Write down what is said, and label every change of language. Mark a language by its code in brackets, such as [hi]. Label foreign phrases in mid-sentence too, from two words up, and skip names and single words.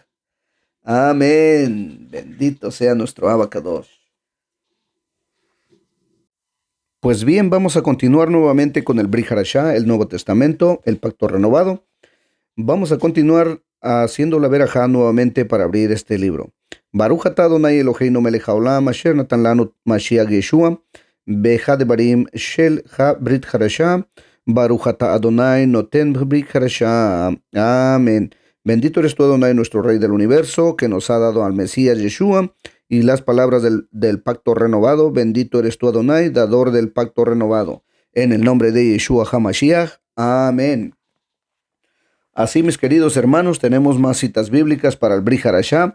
[es] Amén. Bendito sea nuestro Abacados. Pues bien, vamos a continuar nuevamente con el Brit Hadashah, el Nuevo Testamento, el Pacto Renovado. Vamos a continuar haciendo la verajá nuevamente para abrir este libro. [he] ברוך אתה אדוני אלוהינו מלך העולם אשר נתן לנו משיח ישוע באחד דברים של הברית חדשה. ברוך אתה אדוני נותן ברית חדשה. [es] Amén. Bendito eres tú, Adonai, nuestro Rey del universo, que nos ha dado al Mesías Yeshua y las palabras del pacto renovado. Bendito eres tú, Adonai, dador del pacto renovado. En el nombre de Yeshua HaMashiach. Amén. Así, mis queridos hermanos, tenemos más citas bíblicas para el Brit Hadashah.